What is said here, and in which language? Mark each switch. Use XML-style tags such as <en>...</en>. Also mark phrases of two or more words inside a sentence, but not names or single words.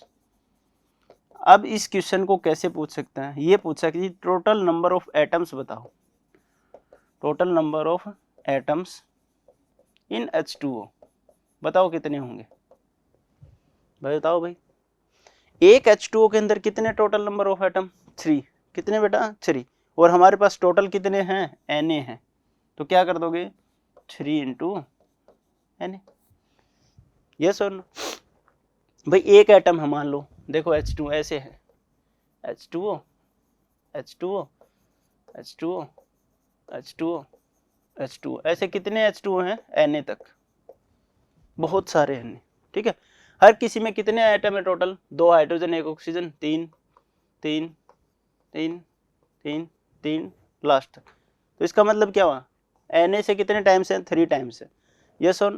<hi>अब इस क्वेश्चन को कैसे पूछ सकते हैं, ये पूछा कि</hi> <en>total number of atoms</en> <hi>बताओ,</hi> <en>total number of atoms in H2O</en> <hi>बताओ कितने होंगे, भाई बताओ भाई, एक H2O के अंदर कितने</hi> <en>total number of atom,</en> <hi>3, कितने बेटा 3, और हमारे पास टोटल कितने हैं Na हैं, तो क्या कर दोगे</hi> <en>3 into Na,</en> <hi>यस और नो। भाई एक एटम है मान लो, देखो H2 ऐसे है, H2O H2O H2O H2O H2O। ऐसे कितने H2O हैं? Na तक, बहुत सारे Na। ठीक है, हर किसी में कितने एटम है टोटल? 2 हाइड्रोजन 1 ऑक्सीजन, 3 3 3 3 3 लास्ट तक। तो इसका मतलब क्या हुआ? Na से कितने टाइम्स है?</hi> <en>3 times</en> <hi>है। यस और नो?</hi>